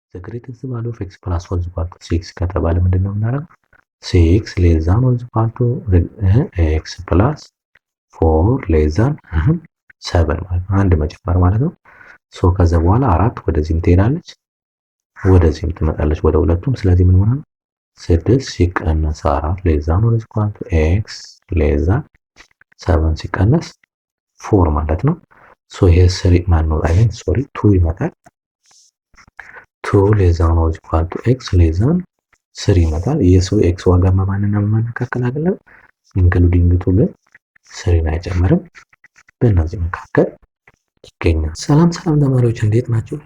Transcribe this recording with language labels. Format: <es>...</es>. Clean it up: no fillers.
<en>the greatest value of x plus 1 is equal to 6</en> <am>ከተባለ ምንድነው የምናደርገው?</am> <en>6 less than or is equal to x plus 4 less than 7</en> <am>ማለት ነው። አንድ መጨመር ማለት ነው። ሶ ከዛ በኋላ 4 ወደዚህም ትሄዳለች ወደዚህም ትመጣለች ወደ ሁለቱም። ስለዚህ ምን ሆነ?</am> <en>6</en> <am>ሲቀነስ</am> <en>4 less than or is equal to x less than 7</en> <am>ሲቀነስ 4 ማለት ነው። ሶ ይሄ 3 ማን ነው? አይ ሚን ሶሪ 2 ይመጣል። 2</am> <en>less than or is equal to x less than</en> <am>3 ይመጣል። የሰው x ዋጋ ማንና ማን መካከል አይደለም ኢንክሉዲንግ 2 ግን 3 አይጨምርም። በእነዚህ መካከል ይገኛል። ሰላም ተማሪዎች እንዴት ናቸው?</am>